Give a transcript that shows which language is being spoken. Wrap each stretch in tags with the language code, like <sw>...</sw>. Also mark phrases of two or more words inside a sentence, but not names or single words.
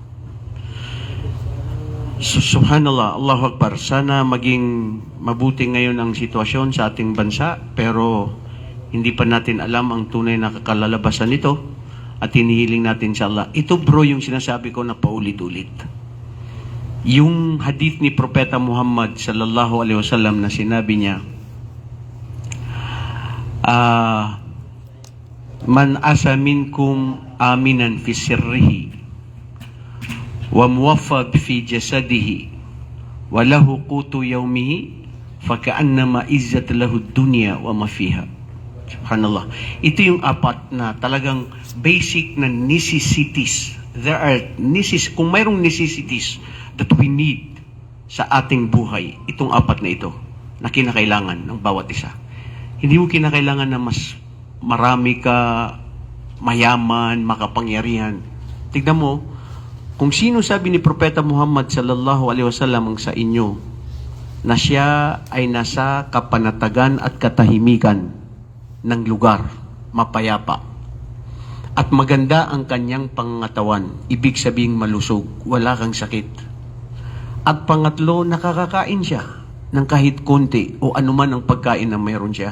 <ar>سبحان الله، الله أكبر.</ar> <tl>Sana maging mabuti ngayon ang sitwasyon sa ating bansa, pero hindi pa natin alam ang tunay na kakalalabasan nito at hinihiling natin sa Allah. Ito bro yung sinasabi ko na paulit-ulit. Yung hadith ni Propeta Muhammad</tl> <ar>صلى الله عليه وسلم</ar> <tl>na sinabi niya,</tl> <ar>من أصبح منكم آمنا في سربه ومعافى في جسده وله قوت يومه فكأنما حيزت له الدنيا وما فيها.</ar> <tl>Subhanallah. Ito yung apat na talagang basic na necessities.</tl> <en>There are</en> <tl>kung mayroong necessities</tl> <en>that we need</en> <tl>sa ating buhay, itong apat na ito na kinakailangan ng bawat isa. Hindi mo kinakailangan na mas marami ka, mayaman, makapangyarihan. Tignan mo, kung sino sabi ni Propeta Muhammad</tl> <ar>صلى الله عليه وسلم</ar> <tl>sa inyo na siya ay nasa kapanatagan at katahimikan ng lugar, mapayapa, at maganda ang kanyang pangangatawan, ibig sabing malusog, wala kang sakit. At pangatlo, nakakakain siya ng kahit konti o anuman ang pagkain na mayroon siya.</tl>